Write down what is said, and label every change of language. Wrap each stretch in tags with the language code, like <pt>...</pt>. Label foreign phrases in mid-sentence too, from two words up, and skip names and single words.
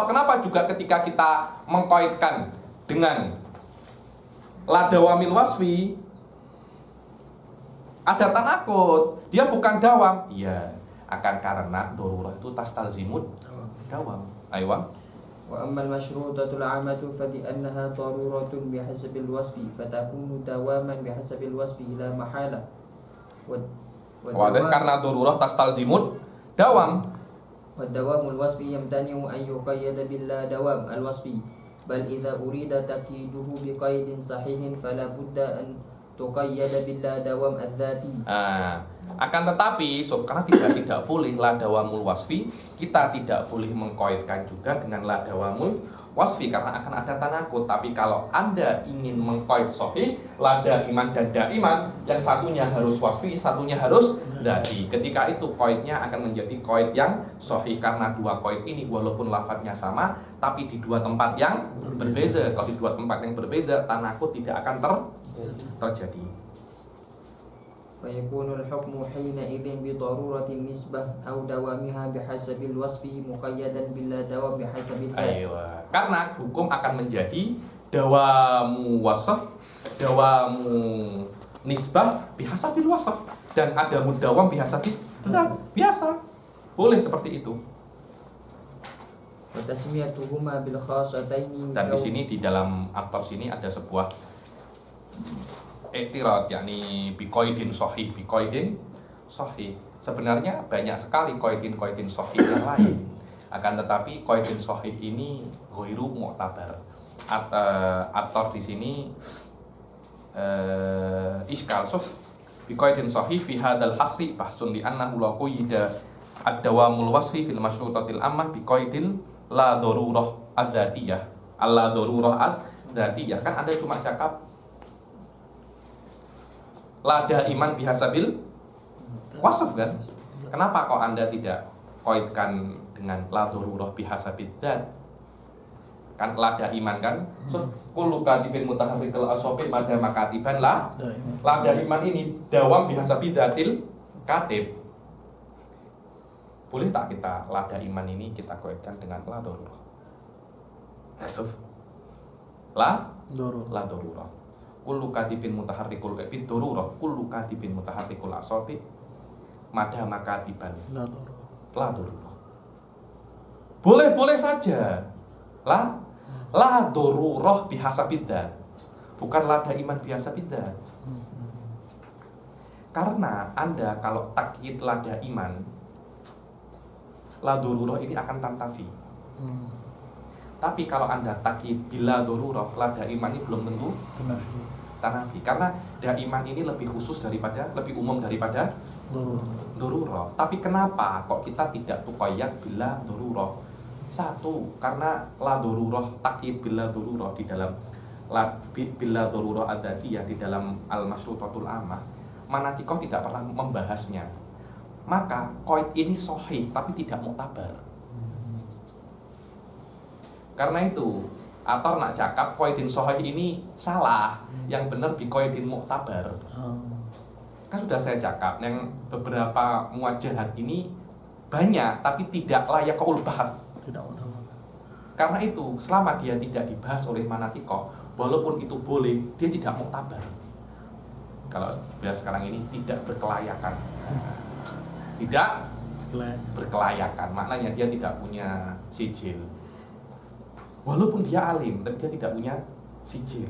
<ms>Kenapa juga ketika kita mengkoitkan dengan</ms> <ar>لا دوام الوصفي</ar> <ms>ada tanakut, dia bukan dawam. Iya, akan karena dorurah itu</ms> <ar>تستلزم الدوام.</ar> <ms>Ayo.</ms> <ar>وأما المشروطة العامة فلأنها ضرورة بحسب الوصف فتكون دواما بحسب الوصف لا محالة</ar> <ms>Karena darurah</ms> <ar>تستلزم الدوام. والدوام الوصفي يمتنع أن يقيد باللا دوام الوصفي بل إذا أريد تقييده بقيد صحيح فلا بد أن تقيد باللا دوام الذاتي.</ar> <ms>Akan tetapi, karena tidak boleh</ms> <ar>لا الدوام الوصفي,</ar> <ms>kita tidak boleh mengkoidkan juga dengan</ms> <ar>لا الدوام الوصفي</ar> <ms>karena akan ada tanakut. Tapi kalau Anda ingin mengkoid sahih,</ms> <ar>لا دائما</ar> <ms>dan daiman, yang satunya harus wasfi, satunya harus dzati. Ketika itu koidnya akan menjadi koid yang sahih karena dua koid ini walaupun lafadznya sama, tapi di dua tempat yang berbeza. Kalau di dua tempat yang berbeza, tanakut tidak akan terjadi.</ms> <ar>فيكون الحكم حينئذ بضرورة النسبة أو دوامها بحسب الوصف مقيدا بلا دوام بحسب الذات.</ar> <ms>Karena hukum akan menjadi</ms> <ar>دوام وصف، دوام نسبة بحسب الوصف</ar> <ms>dan ada</ms> <ar>مداوم بحسب الذات.</ar> <ms>Biasa. Boleh seperti itu.</ms> <ar>وتسميتهما بالخاصتين.</ar> <ms>Dan di sini di dalam aktor sini ada sebuah iktirad, yakni</ms> <ar>بقيد صحيح، بقيد صحيح.</ar> <ms>Sebenarnya banyak sekali</ms> <ar>قيد صحيح</ar> <ms>yang lain. Akan tetapi</ms> <ar>قيد صحيح</ar> <ms>ini</ms> <ar>غير معتبر.</ar> <ms>Aktor di sini</ms> <ar>إشكال بقيد صحيح في هذا الحصر بحث لأنه لا قيد الدوام الوصفي في المشروطة العامة بقيد اللاضرورة الذاتية. اللاضرورة الذاتية.</ar> <ms>Kan Anda cuma cakap</ms> <ar>لا دائما بحسب الوصف</ar> <ms>kan? Kenapa kok Anda tidak koidkan dengan</ms> <ar>لا ضرورة بحسب الذات?</ar> <ms>Kan</ms> <ar>لا دائما</ar> <ms>kan?</ms> <ar>كل كاتب متحرك الأصابع ما دام كاتبا لا دائما ini دوام بحسب ذات الكاتب.</ar> <ms>Boleh tak kita</ms> <ar>لا دائما</ar> <ms>ini kita koidkan dengan</ms> <ar>لا ضرورة? لا ضرورة. كل كاتب متحرك بالضرورة، كل كاتب متحرك الأصابع ما دام كاتبا لا ضرورة.</ar> <ms>Boleh saja.</ms> <ar>لا ضرورة بحسب الذات. Bukan لا دائما بحسب الذات.</ar> <ms>Karena Anda kalau takyid</ms> <ar>لا دائما، لا ضرورة</ar> <ms>ini akan tantafi. Tapi kalau Anda takyid</ms> <ar>بلا ضرورة، لا دائما</ar> <ms>ini belum tentu tanafi. Karena daiman ini lebih khusus daripada, lebih umum daripada darurah. Tapi kenapa kok kita tidak</ms> <ar>تقيد بلا ضرورة?</ar> <ms>Satu, karena</ms> <ar>لا ضرورة تقييد بلا ضرورة</ar> <ms>di dalam</ms> <ar>بلا ضرورة ذاتية</ar> <ms>di dalam</ms> <ar>المشروطة العامة,</ar> <ms>Manatikoh tidak pernah membahasnya. Maka qaid ini sahih tapi tidak mu'tabar. Karena itu atau nak cakap</ms> <ar>قيد صحيح</ar> <ms>ini salah, yang benar</ms> <ar>بقيد معتبر.</ar> <ms>Kan sudah saya cakap yang beberapa muwajjahat ini banyak tapi tidak layak qaul bahar. Karena itu selama dia tidak dibahas oleh manatikoh, walaupun itu boleh, dia tidak mu'tabar. Kalau sekarang ini tidak berkelayakan. Tidak berkelayakan, maknanya dia tidak punya sijil. Walaupun dia alim, tapi dia tidak punya sijil.</ms>